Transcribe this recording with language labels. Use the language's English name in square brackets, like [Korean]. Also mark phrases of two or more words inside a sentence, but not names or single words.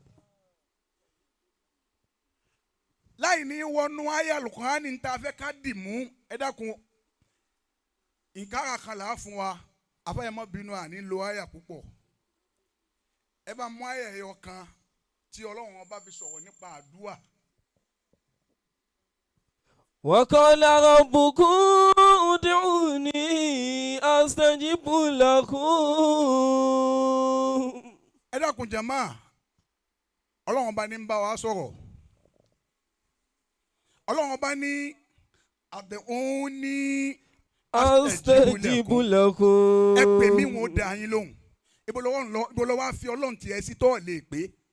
[Yoruba] Láì ní wọnú àyá Al-Qur'ani ní ta fẹ́ ká dì mú ẹ dákun nǹkan kan là á fún wa afẹ́yẹmọ́ bínú àní lo àyá púpọ̀. Ẹ bá mú àyá ẹyọ kan tí Ọlọ́run ọba fi sọ̀rọ̀ nípa àdúrà. [Arabic] وقال ربكم ادعوني أستجب لكم. [Yoruba] Ẹ dákun jàmáà Ọlọ́run ọba ní ń bá wa sọ̀rọ̀. Ọlọ́run ọba ní ad'uni [Arabic] أستجب لكم. [Yoruba] Ẹ pè mí wọn ó dá yín lóhùn. Ibo ló wá fi Ọlọ́run tiẹ̀ sí tó lè pé.